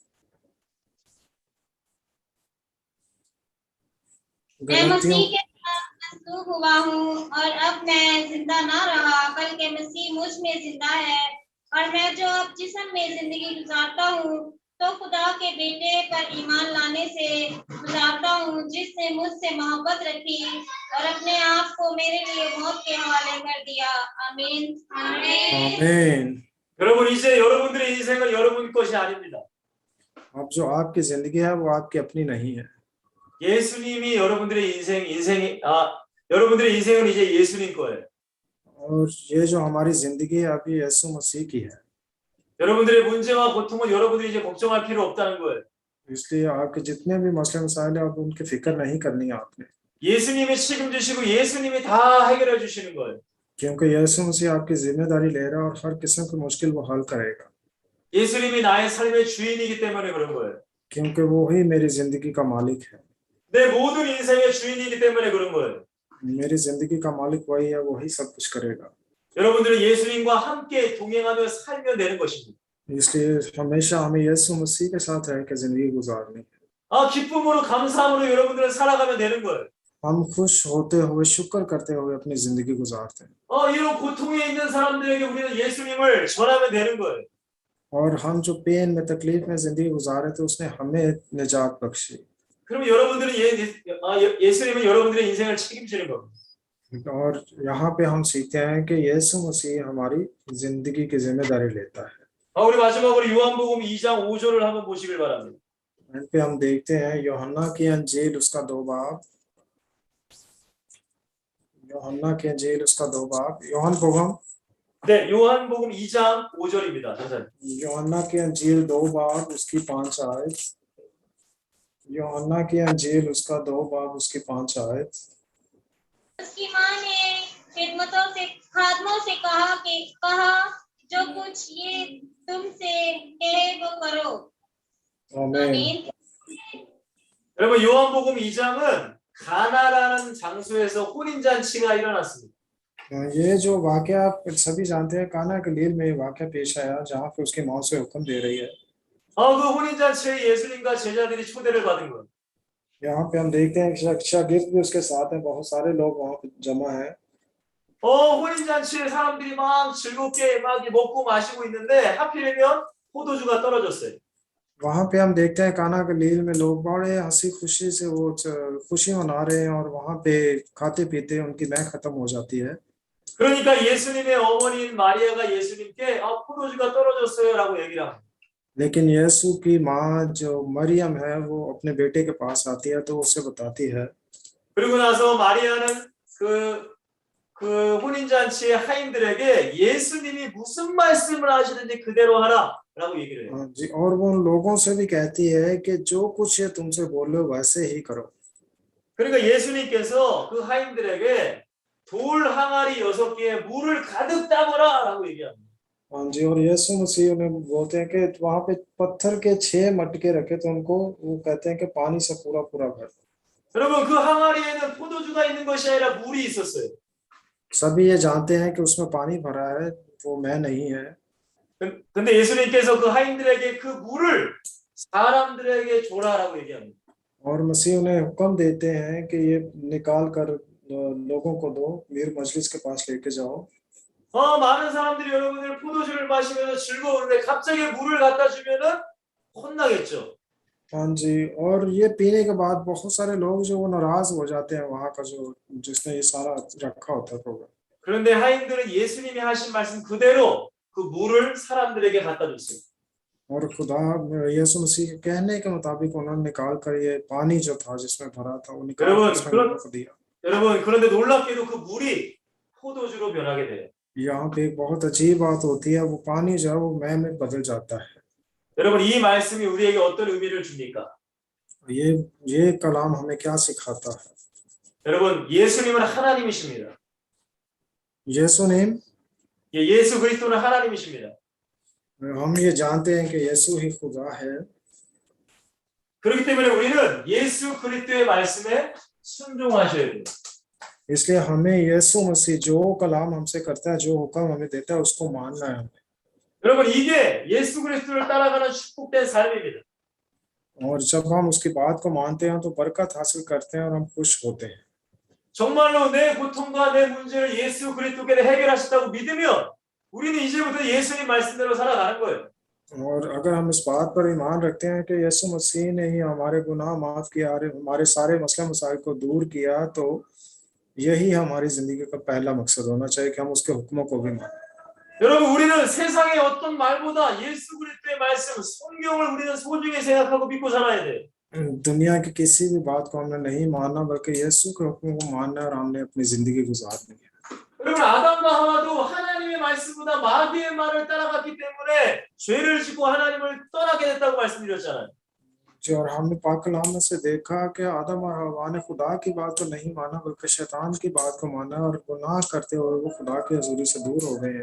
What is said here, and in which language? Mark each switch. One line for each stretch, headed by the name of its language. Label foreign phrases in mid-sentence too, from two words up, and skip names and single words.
Urdu: میں مسیح کے ساتھ مصلوب ہوا ہوں اور اب میں زندہ نہ رہا بلکہ مسیح مجھ میں زندہ ہے، اور میں جو اب جسم میں زندگی گزارتا ہوں تو خدا کے بیٹے پر ایمان لانے سے گزارتا ہوں جس نے مجھ سے محبت رکھی اور اپنے آپ کو میرے لیے موت کے حوالے کر دیا. आमीन आमीन।
Korean: 여러분 이제 여러분들의 인생은 여러분 것이 아닙니다.
Urdu: اب جو آپ کی زندگی ہے وہ آپ کی اپنی نہیں ہے.
Korean: 예수님이 여러분들의 여러분들의 인생은 이제 예수님 거예요.
Urdu: اور یہ جو ہماری زندگی ہے ابھی یسوع مسیح کی ہے.
Korean: 여러분들의 문제와 고통은 여러분들이 이제 걱정할 필요 없다는 거예요.
Urdu: اس لیے آپ کے جتنے بھی مسلے مسائل ہیں، آپ ان کی فکر نہیں کرنی ہے آپ نے,
Korean: 예수님이 책임지시고 예수님이 다 해결해 주시는 거예요.
Urdu: کیونکہ یسوع مسیح آپ کی ذمہ داری لے رہا ہے اور ہر قسم کی مشکل وہ حل کرے گا,
Korean: 예수님이 나의 삶의 주인이기 때문에 그런 거예요.
Urdu: کیونکہ وہ ہی میری زندگی کا مالک ہے.
Korean: 내 모든 인생의 주인이기 때문에 그런 거예요.
Urdu: میری زندگی کا مالک وہی ہے، وہی سب کچھ کرے گا.
Korean: 여러분들은 예수님과 함께 동행하며 살면 되는 것입니다.
Urdu: اس لیے ہمیشہ ہمیں یسوع مسیح کے ساتھ رہ کے زندگی گزارنی ہے.
Korean: 기쁨으로 감사함으로 여러분들은 살아가면 되는 거예요.
Urdu: ہم خوش ہوتے ہوئے شکر کرتے ہوئے اپنی زندگی گزارتے ہیں,
Korean: 이런 고통에 있는 사람들에게 우리는 예수님을 전하면 되는 거예요.
Urdu: اور ہم جو پین میں تکلیف میں زندگی گزارے تھے اس نے ہمیں نجات بخشی.
Korean: 그럼 여러분들은 예수님은 여러분들의 인생을 책임지는 겁니다.
Urdu: اور یہاں پہ ہم سیکھتے ہیں کہ یسوع مسیح ہماری زندگی کی ذمہ داری لیتا ہے.
Korean: 우리 마지막으로 요한복음 2장 5절을 한번 보시길 바랍니다.
Urdu: پہ ہم دیکھتے ہیں یوحنا کی انجیل اس کا 2 باب یوحنا کی انجیل اس کا 2 باب، یوحنا بوگم,
Korean: 네, 요한복음 2장 5절입니다. 전사님.
Urdu: یوحنا کی انجیل 2 باب اس کی 5 آیت، یوحنا کی انجیل اس کا 2 باب اس کی 5 آیت. اس کی ماں نے خادموں سے کہا جو کچھ یہ تم سے کہے وہ کرو. आमीन। आमीन।
Korean: 여러분 요한복음 2장은 가나라는 장소에서 혼인잔치가 일어났습니다.
Urdu: یہ جو واقعہ آپ سبھی جانتے ہیں، قانا گلیل میں یہ واقعہ پیش آیا جہاں پہ اس کی موت سے حکم دے رہی ہے.
Korean: 그 혼인잔치에 예수님과 제자들이 초대를 받은 거예요.
Urdu: یہاں پہ ہم دیکھتے ہیں کہ شاگرد بھی اس کے ساتھ ہیں، بہت سارے لوگ وہاں پہ جمع ہیں.
Korean: 혼인잔치에 사람들이 막 즐겁게 막 먹고 마시고 있는데 하필이면 포도주가 떨어졌어요.
Urdu: وہاں پہ ہم دیکھتے ہیں قانا گلیل میں لوگ بڑے ہنسی خوشی سے وہ خوشی منا رہے ہیں اور وہاں پہ کھاتے پیتے ان کی مے ختم ہو جاتی ہے.
Korean: 그러니까 예수님의 어머니인 마리아가 예수님께 포도주가 떨어졌어요라고 얘기를 합니다.
Urdu: لیکن یسوع کی ماں جو مریم ہے وہ اپنے بیٹے کے پاس آتی ہے تو اسے بتاتی ہے.
Korean: 그리고 나서 마리아는 그 혼인잔치의 하인들에게 예수님이 무슨 말씀을 하시는지 그대로 하라라고 얘기를 해요.
Urdu: جی، اور وہ ان لوگوں سے بھی کہتی ہے کہ جو کچھ یہ تم سے بولے ویسے ہی کرو.
Korean: 그러니까 예수님께서 그 하인들에게 돌 항아리 6개에 물을 가득 담으라라고 얘기합니다.
Urdu: ہاں جی، اور یسوع مسیح انہیں بولتے ہیں کہ وہاں پہ پتھر کے 6 مٹکے رکھے تو ان کو وہ کہتے ہیں کہ پانی سے پورا پورا بھر.
Korean: 여러분 그 항아리에는 포도주가 있는 것이 아니라 물이 있었어요.
Urdu: سبھی یہ جانتے ہیں کہ اس میں پانی بھرا ہے، وہ مے نہیں ہے.
Korean: 근데 예수님께서 그 하인들에게 그 물을 사람들에게 줘라라고 얘기합니다.
Urdu: اور مسیح انہیں حکم دیتے ہیں کہ یہ نکال کر لوگوں کو دو، میر مجلس کے پاس لے کے جاؤ.
Korean: 많은 사람들이 여러분들 포도주를 마시면서 즐거운데 갑자기 물을 갖다 주면은 혼나겠죠.
Urdu: ہاں جی، اور یہ پینے کے بعد بہت سارے لوگ جو وہ ناراض ہو جاتے ہیں، وہاں کا جو جس نے یہ سارا رکھا ہوتا ہے پروگرام.
Korean: 그런데 하인들은 예수님이 하신 말씀 그대로 그 물을 사람들에게 갖다 줬어요.
Urdu: اور خدا یسوع مسیح کے کہنے کے مطابق انہوں نے نکال کر یہ پانی جو تھا جس میں بھرا تھا وہ نکال کر اس میں لوگوں کو دیا.
Korean: 여러분 그런데 놀랍게도 그 물이 포도주로 변하게 돼요.
Urdu: یہاں پہ ایک بہت عجیب بات ہوتی ہے، وہ پانی جو ہے وہ مے میں بدل جاتا ہے.
Korean: 여러분 이 말씀이 우리에게 어떤 의미를 줍니까?
Urdu: یہ کلام ہمیں کیا سکھاتا ہے?
Korean: 여러분 예수님은 하나님이십니다. यीशुनीम, 예수 그리스도는 하나님이십니다.
Urdu: ہم یہ جانتے ہیں کہ یسوع ہی خدا ہے.
Korean: 그렇기 때문에 우리는 예수 그리스도의 말씀에 순종하셔야 돼요.
Urdu: اس لیے ہمیں یسوع مسیح جو کلام ہم سے کرتا ہے، جو حکم ہمیں دیتا ہے، اس کو ماننا ہے.
Korean: 여러분 이게 예수 그리스도를 따라가는 축복된 삶입니다.
Urdu: اور جب ہم اس کی بات کو مانتے ہیں تو برکت حاصل کرتے ہیں اور ہم خوش ہوتے ہیں.
Korean: 정말로 내 고통과 내 문제를 예수 그리스도께서 해결하셨다고 믿으면 우리는 이제부터 예수님 말씀대로 살아가는 거예요.
Urdu: اور اگر ہم اس بات پر ایمان رکھتے ہیں کہ یسوع مسیح نے ہی ہمارے گناہ معاف کیا، ہمارے سارے مسلے مسائل کو دور کیا، تو یہی ہماری زندگی کا پہلا مقصد ہونا چاہیے کہ ہم اس کے حکموں کو بھی مانیں.
Korean: 여러분 우리는 세상의 어떤 말보다 예수 그리스도의 말씀, 성경을 우리는 소중히 생각하고 믿고 살아야 돼.
Urdu: دنیا کی کسی بھی بات کو ہم نے نہیں ماننا، بلکہ یسوع کے حکم کو ماننا اور ہم نے اپنی زندگی گزارنی ہے.
Korean: 여러분 아담과 하와도 하나님의 말씀보다 마귀의 말을 따라갔기 때문에 죄를 짓고 하나님을 떠나게 됐다고 말씀드렸잖아요.
Urdu: جو اور ہم نے پاک کلام میں سے دیکھا کہ آدم اور حوا نے خدا کی بات کو نہیں مانا، بلکہ شیطان کی بات کو مانا اور گناہ کرتے ہوئے وہ خدا کی حضوری سے دور ہو گئے ہیں.